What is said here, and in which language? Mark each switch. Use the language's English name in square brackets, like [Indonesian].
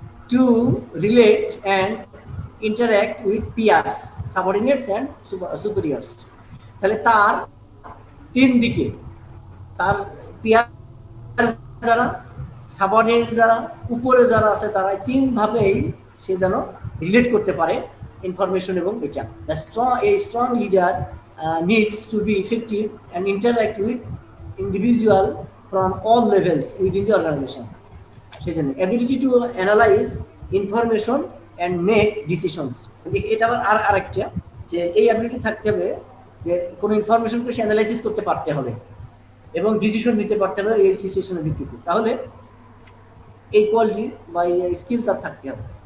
[English] To relate and interact with peers, subordinates and superiors. [Bangla] তাহলে তার তিন দিকে, তার পিয়ার যারা, সাবঅর্ডিনেট যারা, উপরে যারা আছে, তারা তিন ভাবেই সে যেন রিলেট করতে পারে ইনফরমেশন এবং data. [English] A strong leader needs to be effective and interact with individual from all levels within the organization. [Bangla] সেজন্য [English] ability to analyze information and make decisions, [Bangla] এটা আবার আরেকটা, যে এই অ্যাবিলিটি থাকতে হবে যে কোনো ইনফরমেশনকে সে অ্যানালাইসিস করতে পারতে হবে এবং ডিসিশন নিতে পারতে হবে এই সিচুয়েশনের ভিত্তিতে। তাহলে এই কোয়ালিটি বা এই স্কিল তার থাকতে হবে।